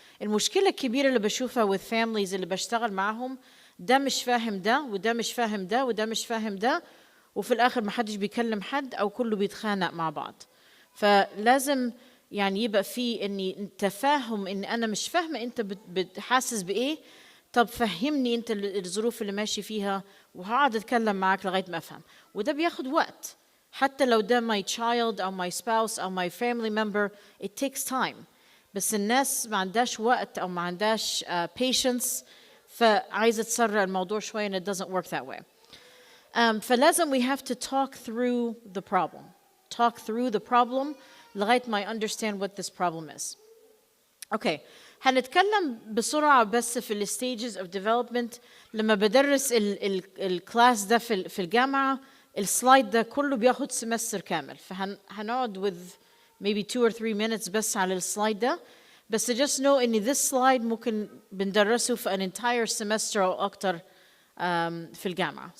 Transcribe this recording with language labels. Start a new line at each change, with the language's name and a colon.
Arabic: المشكلة الكبيرة اللي بشوفها
English: with families
Arabic: اللي بشتغل معهم، ده مش فاهم ده وده مش فاهم ده وده مش فاهم ده، وفي الآخر ما حدش بيكلم حد أو كله بيتخانق مع بعض. فلازم يعني يبقى في إني تفاهم إن أنا مش فاهمة أنت بتحاسس بإيه، طب فهمني أنت الظروف اللي ماشي فيها وهقعد أتكلم معاك لغاية ما أفهم. وده بياخد وقت، حتى لو ده
English: my child
Arabic: أو
English: my spouse
Arabic: أو
English: my family member it takes time.
Arabic: بس الناس ما عندهاش وقت أو ما عندهاش patience، فعايزة تسرع الموضوع شوية
English: and it doesn't work that way. فلازم we have to talk through the problem. Talk through the problem
Arabic: لغاية ما
English: I understand what this problem is. Okay.
Arabic: هنتكلم بسرعة بس في ال
English: stages of development.
Arabic: لما بدرس الكلاس ده في الجامعة، السلايد ده كله بياخد سمستر كامل، فهنقعد
English: with maybe 2 or 3 minutes
Arabic: بس على السلايد ده. بس
English: just know
Arabic: إن
English: this slide
Arabic: ممكن بندرسه في
English: an entire semester
Arabic: أو أكتر في الجامعة.